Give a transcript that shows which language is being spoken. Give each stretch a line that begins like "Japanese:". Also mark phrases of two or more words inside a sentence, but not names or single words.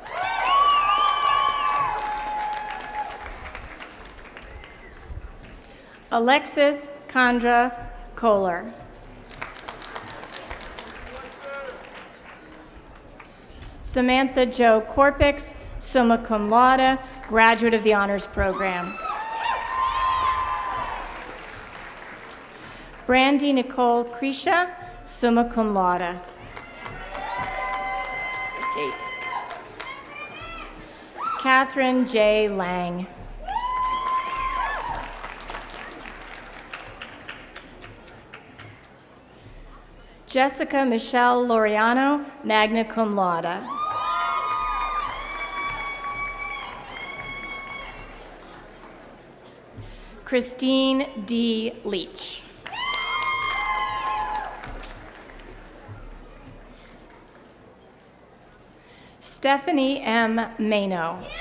English: Alexis Condra Kohler. Samantha Jo Korpix,
Latin: summa cum laude,
English: graduate of the Honors Program. Brandy Nicole Krisha,
Latin: summa cum laude.
English: Kate. Catherine J. Lang. Jessica Michelle Loriano,
Latin: magna cum laude.
English: Christine D. Leach. Stephanie M. Mano.